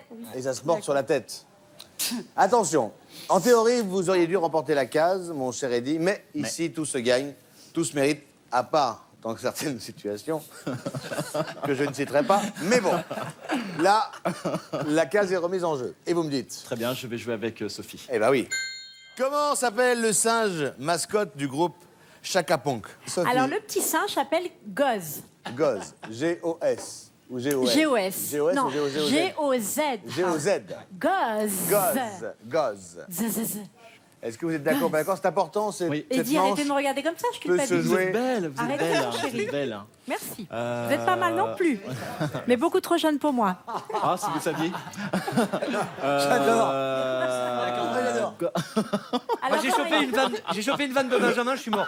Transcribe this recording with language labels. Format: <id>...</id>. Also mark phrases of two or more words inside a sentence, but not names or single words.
<fr>Et ça se porte sur la tête. Attention, en théorie, vous auriez dû remporter la case, mon cher Eddy, mais ici, tout se gagne, tout se mérite, à part dans certaines situations que je ne citerai pas. Mais bon, là, la case est remise en jeu. Et vous me dites? Très bien, je vais jouer avec Sophie. Eh ben oui. Comment s'appelle le singe mascotte du groupe Chaka Ponk? Sophie. Alors, le petit singe s'appelle Goz. Goz. G-O-S. Ou G-O-S. G-O-S. G-O-S Non, ou G-O-Z? G-O-Z. G-O-Z. Goz. Goz. Goz. Z. Est-ce que vous êtes d'accord? D'accord, c'est important. Cette Eddie, manche arrêtez de me regarder comme ça, je peut se culpabilise. jouer. Belle, vous êtes Arrête belle, de hein, faire, vous chérie. êtes belle. hein. Merci. Vous n'êtes pas mal non plus. Mais beaucoup trop jeune pour moi. Ah, si vous saviez. J'adore. J'adore. Moi, j'ai chopé une vanne de Benjamin, je suis mort.</fr>